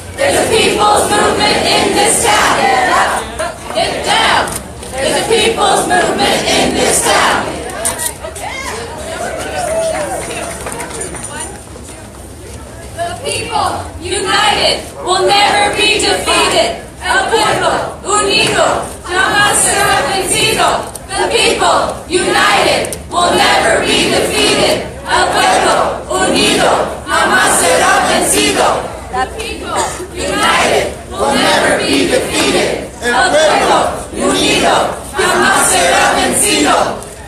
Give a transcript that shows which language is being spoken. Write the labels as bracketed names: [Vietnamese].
[English] There's a people's movement in this town. Get up. Get down. There's a people's movement in this town. The people, united, will never be defeated. [Spanish] El pueblo, unido, jamás será vencido. [English] The people, united, will never be defeated. [Spanish] El pueblo, unido, jamás será vencido. [English] The people, united, will never be defeated. [Spanish] El pueblo, unido, jamás será vencido.